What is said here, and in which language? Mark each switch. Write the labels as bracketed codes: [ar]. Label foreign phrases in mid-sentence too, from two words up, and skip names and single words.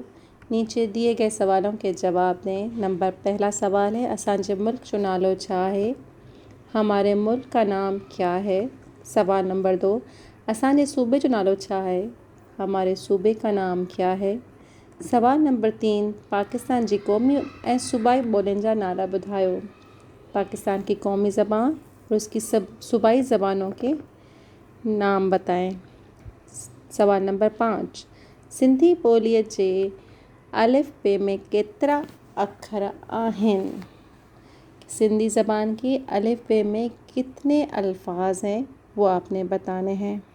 [ur] نیچے دیے گئے سوالوں کے جواب دیں. پہلا سوال ہے [sd] اسانجے ملک جو نالو چھا ہے؟ [ur] ہمارے ملک کا نام کیا ہے؟ [sd] سوال نمبر 2 اسانجے صوبے جو نالو چھا ہے؟ [ur] ہمارے صوبے کا نام کیا ہے؟ [sd] سوال نمبر 3 پاکستان جی قومی ऐं صوبائی ॿोलियुनि जा नाला ॿुधायो. [ur] پاکستان کی قومی زبان اور اس کی صوبائی زبانوں کے نام بتائیں. [sd] سوال نمبر 5 سندھی ॿोलीअ जे الف ب میں केतिरा अखर आहिनि. [ur] سندھی زبان کی الف ب میں کتنے الفاظ ہیں وہ آپ نے بتانے ہیں.